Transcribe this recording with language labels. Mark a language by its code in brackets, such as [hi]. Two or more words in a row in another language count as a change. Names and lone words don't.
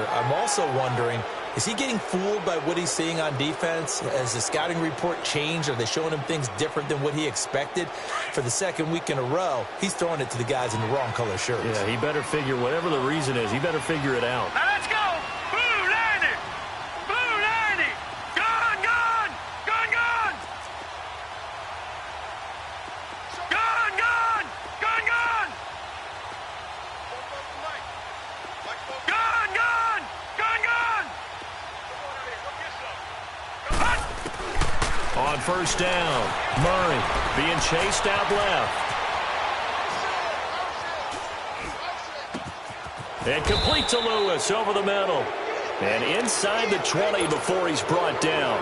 [en] I'm also wondering, is he getting fooled by what he's seeing on defense? Has the scouting report changed? Are they showing him things different than what he expected? For the 2nd week in a row, he's throwing it to the guys in the wrong color shirts. Yeah, he better figure, whatever the reason is, he better figure it out. Now let's go. Blue Lanny. Blue Lanny. Gone, gone. Gone, gone. Gone, gone. Gone, gone. Gone, gone. Gone, gone. On first down, Murray being chased out left. And complete to Lewis over the middle. And inside the 20 before he's brought down.